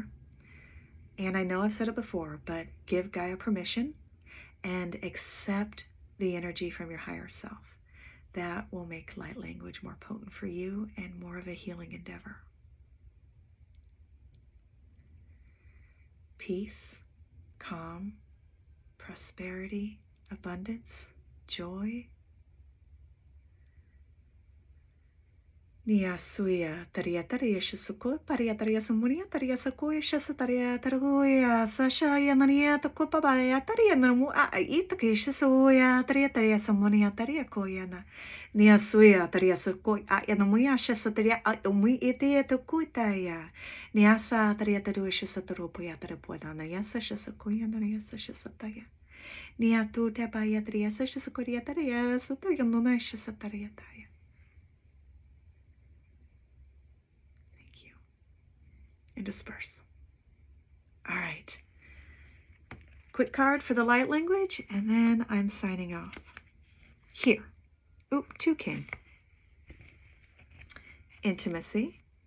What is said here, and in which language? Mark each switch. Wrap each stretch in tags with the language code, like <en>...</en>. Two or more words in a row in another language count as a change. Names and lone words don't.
<en>And I know I've said it before, but give Gaia permission and accept the energy from your higher self. That will make light language more potent for you and more of a healing endeavor. Peace, calm, prosperity, abundance, joy. Nia suya taria taria shisuko paria taria samunia taria sakuya shasa taria taraguya sashaya nania takupa baria taria namu a itaki shisuya taria taria samunia taria koyana. Nia suya taria sakoy a yanamuya shasa taria umi itia takutaya. Nia sa taria taru shasa tarupoya tarapuana yasa shasa koyana yasa shasa taya. Nia tu tabaya taria shasa koria taria sataria nona shasa taria taya. And disperse. All right. Quick card for the light language, and then I'm signing off. Here. Oop, 2 king. Intimacy.</en>